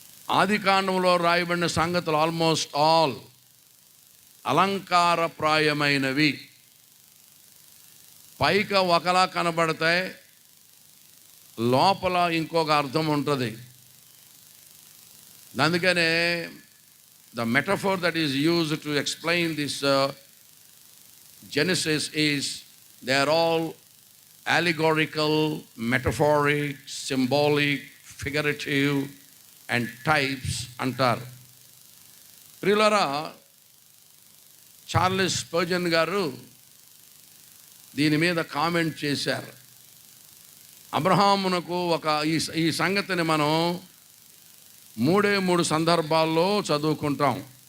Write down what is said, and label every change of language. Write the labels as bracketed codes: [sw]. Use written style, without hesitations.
[te] ఆది కాండంలో రాయబడిన సంగతులు ఆల్మోస్ట్ ఆల్ అలంకారప్రాయమైనవి. పైగా ఒకలా కనబడతాయి, లోపల ఇంకొక అర్థం ఉంటుంది. అందుకనే [en] the metaphor that is used to explain this Genesis is they are all allegorical, metaphoric, symbolic, figurative and types [te] అంటారు. ప్రియులారా, చార్లెస్ స్పర్జన్ గారు దీని మీద కామెంట్ చేశారు. అబ్రహామునకు ఈ సంగతిని మనం మూడు సందర్భాల్లో చదువుకుంటాం.